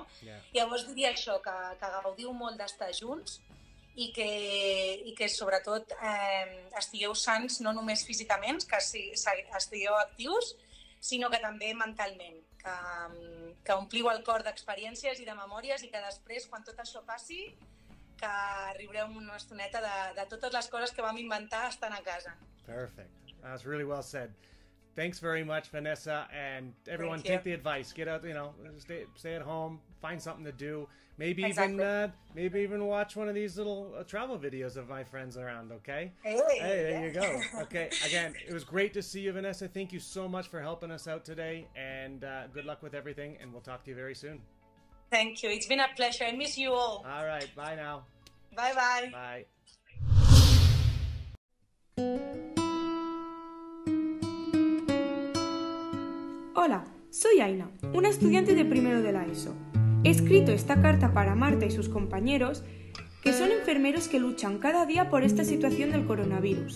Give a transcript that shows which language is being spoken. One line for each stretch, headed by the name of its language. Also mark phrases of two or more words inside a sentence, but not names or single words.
Catalan: Llavors diria això, que gaudiu molt d'estar junts i que sobretot estigueu sants no només físicament, que estigueu actius, sinó que també mentalment, que ompliu el cor d'experiències i de memòries i que després, quan tot això passi, que riureu una estoneta de totes les coses que vam inventar estant a casa.
English: Perfect. That's really well said. Thanks very much, Vanessa, and everyone take the advice. Get out, stay at home, find something to do. Maybe even watch one of these little travel videos of my friends around, okay? Hey, there you go. Okay, again, it was great to see you, Vanessa. Thank you so much for helping us out today, and good luck with everything, and we'll talk to you very soon. Thank you. It's been a pleasure. I miss you all. All right, bye now. Bye-bye. Bye.
Spanish: Hola, soy Aina, una estudiante de primero de la ESO. He escrito esta carta para Marta y sus compañeros, que son enfermeros que luchan cada día por esta situación del coronavirus.